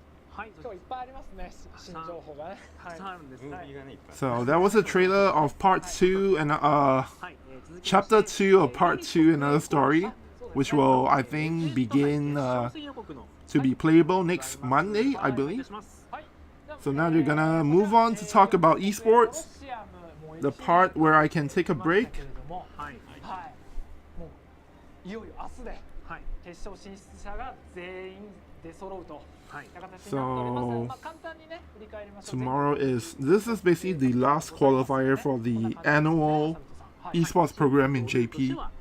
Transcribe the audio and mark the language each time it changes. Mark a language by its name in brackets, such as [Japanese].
[Japanese] はい今日いっぱいありますね新情報がね。はい [English] So that was a trailer of part 2 and chapter 2 of part 2 another story, which will, I think, begin to be playable next Monday, I believe. [Japanese] はい。じゃあ [English] So now they're gonna move on to talk about esports, the part where I can take a break. [Japanese] はい、もういよいよ明日で決勝進出者が全員出揃うと。 [English] So tomorrow this is basically the last qualifier for the annual esports program in JP.